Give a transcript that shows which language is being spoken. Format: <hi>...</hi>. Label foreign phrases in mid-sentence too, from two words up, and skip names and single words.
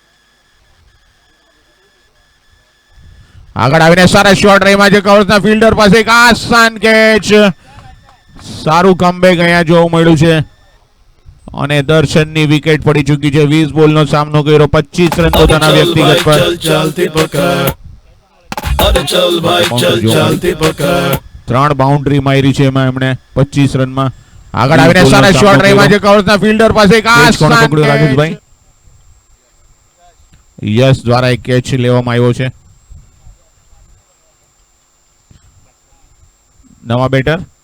<gu>2 બાઉન્ડ્રી જોવા મળી. આગળ આવીને સરસ શોટ રહીમાં છે કવર્સના ફિલ્ડર પાસે એક આસાન કેચ. સારું કમબેક અહીંયા જોવા મળ્યું છે અને દર્શનની વિકેટ પડી ચૂકી છે. 20 બોલનો સામનો કર્યો, 25 રન પોતાના વ્યક્તિગત પર.</gu> <hi>चलती पकड़ अरे चल भाई चल चलती पकड़</hi> <gu>3 બાઉન્ડ્રી મારી છે એમાં એમણે 25 રનમાં. આગળ આવીને સરસ શોટ રહીમાં છે કવર્સના ફિલ્ડર પાસે એક આસાન પકડ્યો રાજેશભાઈ. યશ દ્વારા એક કેચ લેવામાં આવ્યો છે. નવા બેટર</gu>